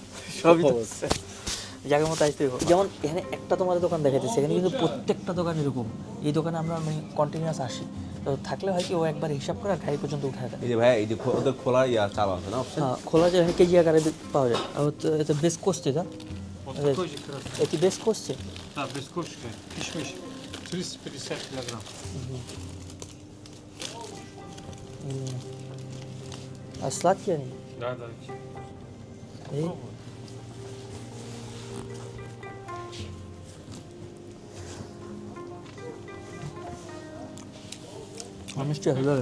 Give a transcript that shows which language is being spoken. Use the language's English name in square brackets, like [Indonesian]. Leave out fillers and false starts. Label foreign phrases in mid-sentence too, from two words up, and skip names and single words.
[Bangla] সবই জায়গার মতো আসতে হবে। যেমন এখানে একটা তোমার দোকান দেখাইতেছে, এখানে কিন্তু প্রত্যেকটা দোকান এরকম। এই দোকানে আমরা কন্টিনিউয়াস আসি, তো থাকলে হয় কি ও একবার হিসাব করে আর গাড়ি পর্যন্ত উঠায় দেয়। এই যে ভাই এই যে ওদের খোলা ইয়া চাল আছে না অপশন? হ্যাঁ, খোলা যে কেজি আকারে পাওয়া যায়। আর এটা বেশ কষ্টে, [Russian] да? Эти без кости? Да, без кошки. Кишмиш. 350 килограмм. А сладкие они? Да, да. И? А мы что, да?